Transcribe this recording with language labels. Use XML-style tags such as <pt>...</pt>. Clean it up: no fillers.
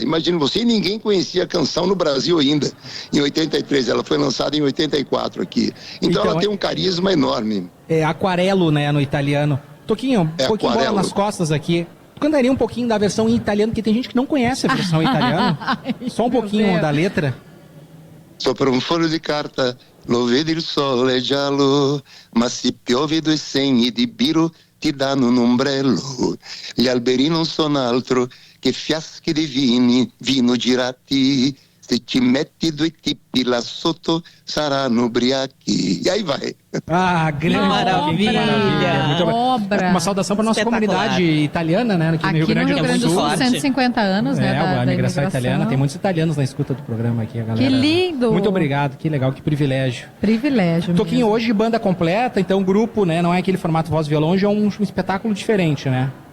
<pt>Imagina você, e ninguém conhecia a canção no Brasil ainda, em 83. Ela foi lançada em 84 aqui. Então ela tem um carisma enorme. É aquarelo, né, no italiano. Toquinho, um pouquinho bola nas costas aqui. Tu cantaria um pouquinho da versão em italiano, porque tem gente que não conhece a versão em italiano. Só um pouquinho da letra.</pt> <it>Sopra un foglio di carta, lo vedi il sole giallo, ma se piove 2 segni di biro ti danno un ombrello. Gli alberi non sono altro che fiasche di vino girati. Se ci metti 2 tipi lá sotto, saranno ubriachi.</it> <pt>E aí vai. Ah, grande maravilha. Obra. Uma saudação para nossa comunidade italiana, né? Aqui no Rio Grande do Sul, 150 anos, né? A imigração italiana. Tem muitos italianos na escuta do programa aqui, a galera. Que lindo! Muito obrigado, que legal, que privilégio. Privilégio. Toquinho, hoje banda completa, então grupo, né? Não é aquele formato voz e violão, hoje é um espetáculo diferente, né?</pt>